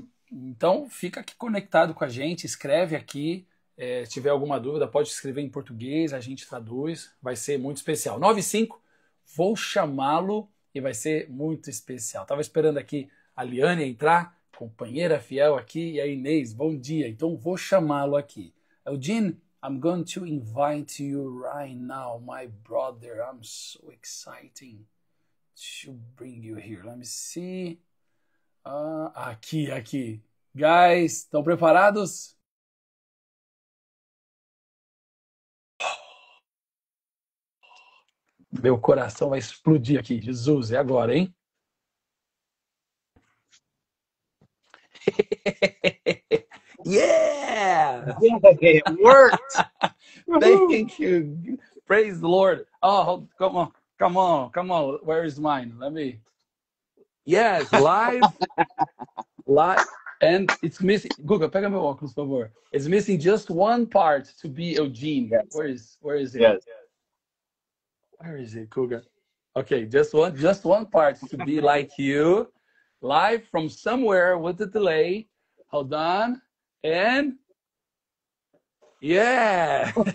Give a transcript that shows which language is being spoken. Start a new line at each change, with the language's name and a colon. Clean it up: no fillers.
Portuguese: Então fica aqui conectado com a gente, escreve aqui, se tiver alguma dúvida pode escrever em português, a gente traduz, vai ser muito especial. 95, vou chamá-lo e vai ser muito especial. Estava esperando aqui a Liane entrar, companheira fiel aqui, e a Inês, bom dia. Então vou chamá-lo aqui.
English: Eugene, I'm going to invite you right now, my brother. I'm so exciting to bring you here. Let me see.
Portuguese: Aqui. Guys, estão preparados? Meu coração vai explodir aqui. Jesus, é agora, hein?
English: Yeah! It worked! Thank you. Praise the Lord. Oh, come on. Where is mine? Let me. Yes, live. And it's missing.
Portuguese: Google, pega meu óculos, por favor.
English: It's missing just one part to be Eugene. Yes. Where is it? Yes. Where is it, Cougar? Okay, just one part to be like you, live from somewhere with a delay. Hold on, and yeah.